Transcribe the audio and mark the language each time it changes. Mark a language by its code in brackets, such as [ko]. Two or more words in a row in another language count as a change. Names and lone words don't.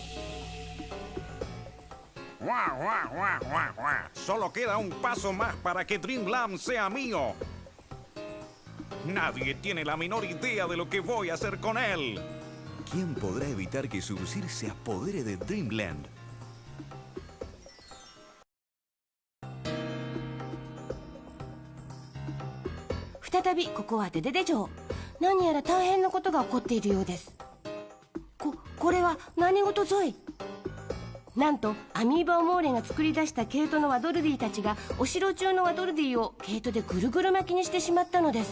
[es] Solo queda un paso más para que Dreamland sea mío. Nadie tiene la menor idea de lo que voy a hacer con él. ¿Quién podrá evitar que Surusir se apodere de Dreamland? [ja] ¿これは何事ぞい? なんとアミーバ・オモーレが作り出した毛糸のワドルディたちがお城中のワドルディを毛糸でぐるぐる巻きにしてしまったのです。